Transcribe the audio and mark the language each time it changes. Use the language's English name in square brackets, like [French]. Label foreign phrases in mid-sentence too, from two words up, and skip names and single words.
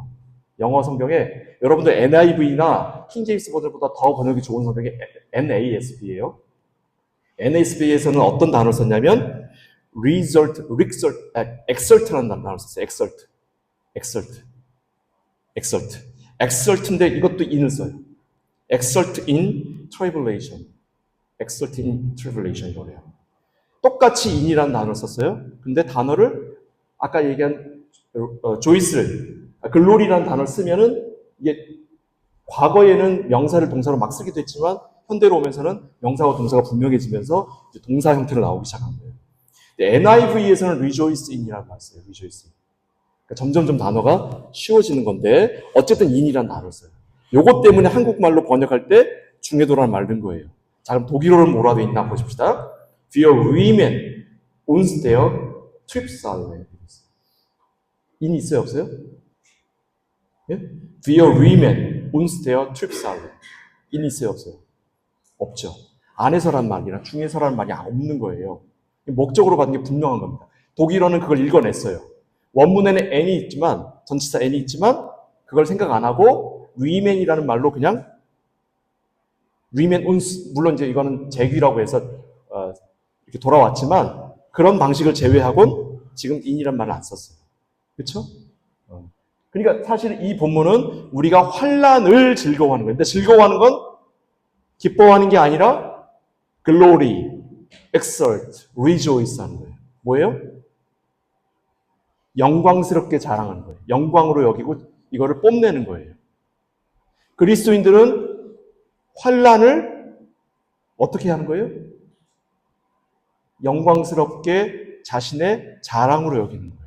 [Korean] 영어 성경에 여러분들 NIV나 킹제임스 버전보다 더 번역이 좋은 성경이 NASB예요. NASB에서는 어떤 단어를 썼냐면 exert라는 단어를 썼어요. exert인데 이것도 in을 써요. [English] exert in tribulation. [Korean] 이거래요. 똑같이 in이라는 단어를 썼어요. 근데 단어를 아까 얘기한 글로리라는 단어를 쓰면은 이게 과거에는 명사를 동사로 막 쓰기도 했지만 현대로 오면서는 명사와 동사가 분명해지면서 이제 동사 형태로 나오기 시작한 거예요. NIV에서는 [English] rejoice in [Korean] 이라고 했어요. [English] rejoice in. [Korean] 그러니까 점점점 단어가 쉬워지는 건데 어쨌든 in이라는 단어를 써요. 요것 때문에 한국말로 번역할 때 중에도라는 말을 넣은 거예요. 자, 그럼 독일어는 뭐라 돼 있나 보십시다. [German] Wir riemen uns der Trübsal. [Korean] 인이 있어요, 없어요? 예? [German] Wir riemen uns der Trübsal. [Korean] 인이 있어요, 없어요? 없죠. 안에서란 말이나 중에서라는 말이 없는 거예요. 목적으로 받은 게 분명한 겁니다. 독일어는 그걸 읽어냈어요. 원문에는 n이 있지만, 전치사 n이 있지만, 그걸 생각 안 하고, riemen이라는 말로 그냥, [German] riemen uns, [Korean] 물론 이제 이거는 재귀라고 해서, 이렇게 돌아왔지만, 그런 방식을 제외하고는 지금 in이란 말을 안 썼어요. 그쵸? 그러니까 사실 이 본문은 우리가 환난을 즐거워하는 거예요. 근데 즐거워하는 건 기뻐하는 게 아니라 [English] glory, exalt, rejoice [Korean] 하는 거예요. 뭐예요? 영광스럽게 자랑하는 거예요. 영광으로 여기고 이거를 뽐내는 거예요. 그리스도인들은 환난을 어떻게 하는 거예요? 영광스럽게 자신의 자랑으로 여기는 거예요.